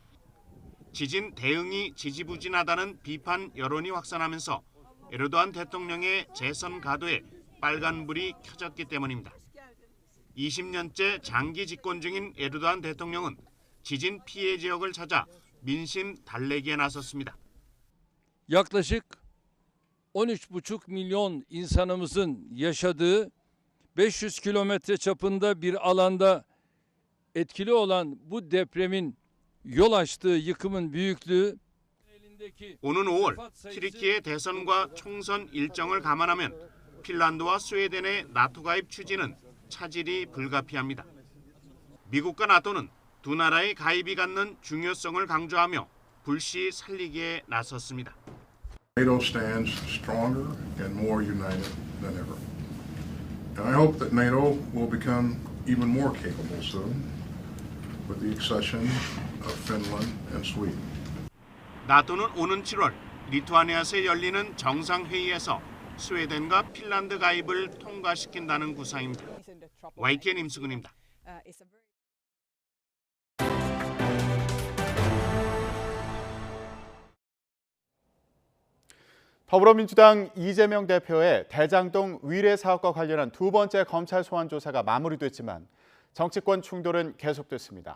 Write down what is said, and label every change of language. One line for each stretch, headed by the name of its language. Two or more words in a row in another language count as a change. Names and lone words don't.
Korean: 지진 대응이 지지부진하다는 비판 여론이 확산하면서 에르도안 대통령의 재선 가도에 빨간불이 켜졌기 때문입니다. 20년째 장기 집권 중인 에르도안 대통령은 지진 피해 지역을 찾아 민심 달래기에 나섰습니다.
Turkish: Yaklaşık 13,5 milyon insanımızın yaşadığı 500 kilometre çapında bir alanda etkili olan bu depremin yol açtığı yıkımın büyüklüğü
Korean: 오는 5월 튀르키예 대선과 총선 일정을 감안하면 핀란드와 스웨덴의 나토 가입 추진은 차질이 불가피합니다. 미국과 나토는 두 나라의 가입이 갖는 중요성을 강조하며 불씨 살리기에 나섰습니다.
English: NATO stands stronger and more united than ever. And I hope that NATO will become even more capable soon with the accession of Finland and Sweden.
Korean: 나토는 오는 7월 리투아니아에서 열리는 정상회의에서 스웨덴과 핀란드 가입을 통과시킨다는 구상입니다. YTN 임수근입니다. 더불어민주당 이재명 대표의 대장동 위례 사업과 관련한 두 번째 검찰 소환 조사가 마무리됐지만 정치권 충돌은 계속됐습니다.